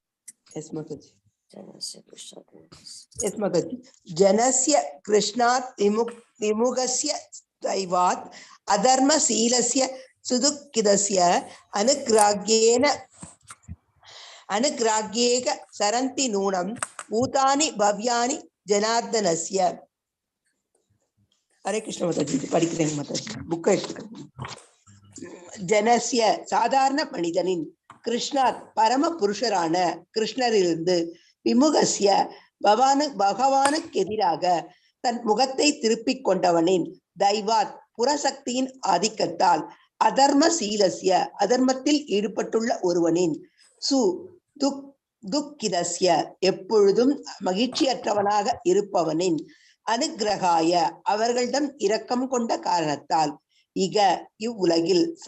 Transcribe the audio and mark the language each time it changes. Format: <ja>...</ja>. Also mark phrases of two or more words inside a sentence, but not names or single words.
<sa>जनस्य कृष्णात् विमुखस्य दैवात् अधर्मशीलस्य सुदुःखितस्य अनुग्राह्येन सरन्ति नूनं भूतानि भव्यानि जनार्दनस्य. हरे कृष्ण माताजी</sa> <ta>படிக்கிறேன் மாதாஜி புக் எடுத்துக்கிறேன். ஜனஸ்ய சாதாரண மனிதனின் கிருஷ்ணாத் பரம புருஷரான கிருஷ்ணரிலிருந்து விமுகஸ்ய பகவானுக்கு எதிராக தன் முகத்தை திருப்பிக் கொண்டவனின் தைவாத் புறசக்தியின் ஆதிக்கத்தால்</ta> <sa>अधर्मशीलस्य</sa> <ta>அதர்மத்தில் ஈடுபட்டுள்ள ஒருவனின்</ta> <sa>सुदुःखितस्य</sa> <ta>எப்பொழுதும் மகிழ்ச்சியற்றவனாக இருப்பவனின் அனுக்கிரகாய அவர்களிடம் இரக்கம் கொண்ட காரணத்தால் இக இவ்வுலகில்</ta>